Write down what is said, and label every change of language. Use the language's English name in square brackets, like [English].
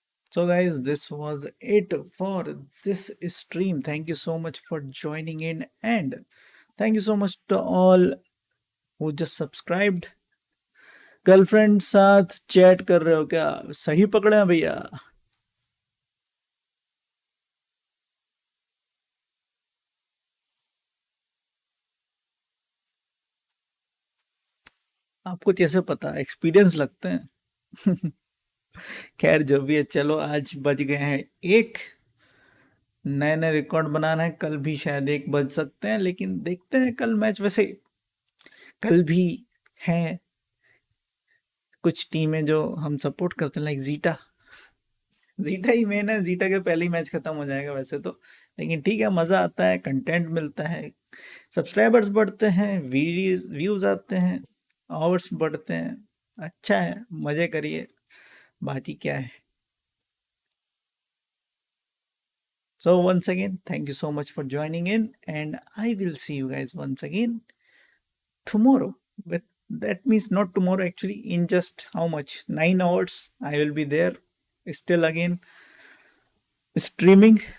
[English] So guys, this was it for this stream. Thank you so much for joining in, and thank you so much to all who just subscribed. [Hindi] Girlfriend साथ chat कर रहे हो क्या? सही पकड़े हैं भैया. आपको कैसे पता? एक्सपीरियंस लगते हैं. खैर जो भी है, चलो आज बज गए हैं 1. नए नए रिकॉर्ड बनाना है, कल भी शायद 1 बज सकते हैं, लेकिन देखते हैं कल मैच. वैसे कल भी हैं कुछ टीमें जो हम सपोर्ट करते हैं, लाइक जीटा. जीटा ही मेन है, जीटा के पहले ही मैच खत्म हो जाएगा वैसे तो, लेकिन ठीक है, मज़ा आता है, कंटेंट मिलता है, सब्सक्राइबर्स बढ़ते हैं, व्यूज़ आते हैं, आवर्स बढ़ते हैं. अच्छा है, मज़े करिए, बाकी क्या है. [English] So once again, thank you so much for joining in, and I will see you guys once again tomorrow. But that means not tomorrow, actually, in just how much? 9 hours I will be there still again streaming.